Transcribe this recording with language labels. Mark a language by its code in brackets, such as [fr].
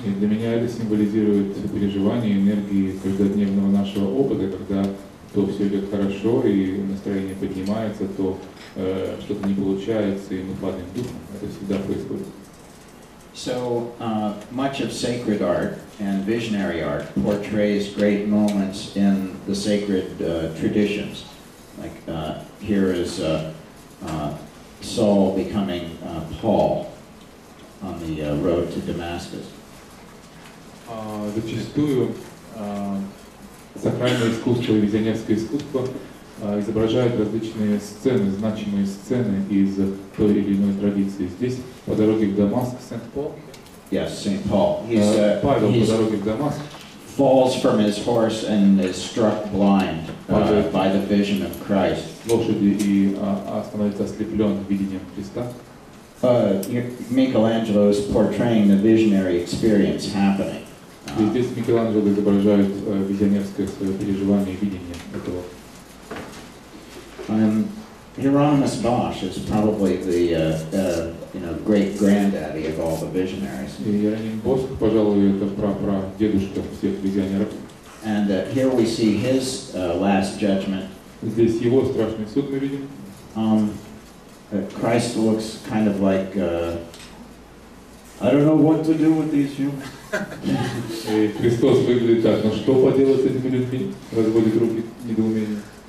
[ru] И для меня это символизирует переживания, энергии каждодневного нашего опыта, когда то все идет хорошо и настроение поднимается, то что-то не получается и мы падаем духом. Это всегда происходит. [en] So much of sacred art and visionary art portrays great moments in the sacred traditions. Like here is Saul becoming Paul on the road to Damascus. [ru] Зачастую сакральное искусство и визионерское искусство изображают различные сцены, значимые сцены из той или иной традиции. Здесь по дороге в Дамаск, Сент-Пол. [en] Yes, St. Paul. [ru] Павел по дороге в Дамаск [en] falls from his horse and is struck blind by the vision of Christ. [ru] Лошади и становится ослеплен видением Христа. [en] Michelangelo is portraying the visionary experience happening. [ru] И здесь Микеланджело изображает визионерское свое переживание и видение этого. [en] Hieronymus Bosch is probably the great granddaddy of all the visionaries. [ru] Иероним Босх, пожалуй, это прадедушка всех визионеров. [en] And here we see his last judgment. [ru] Здесь его страшный суд мы видим. [en] Christ looks kind of like I don't know what to do with these humans. [ru] И Христос выглядит так, но что поделать с этими людьми? Разводит руки недоумение.